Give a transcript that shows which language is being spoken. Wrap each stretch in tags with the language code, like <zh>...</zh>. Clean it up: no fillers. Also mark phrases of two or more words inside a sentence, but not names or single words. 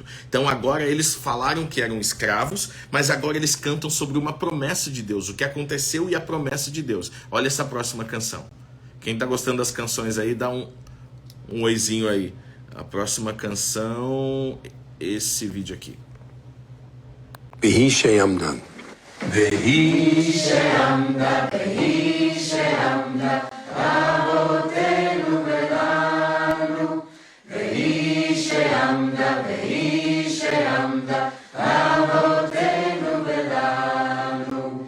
<pt>Então agora eles falaram que eram escravos, mas agora eles cantam sobre uma promessa de Deus, o que aconteceu e a promessa de Deus. Olha essa próxima canção. Quem está gostando das canções aí, dá um oizinho aí. A próxima canção, esse vídeo aqui.</pt> <he>והיא שעמדה. והיא שעמדה, אבותינו ולנו. והיא שעמדה, אבותינו ולנו.</he>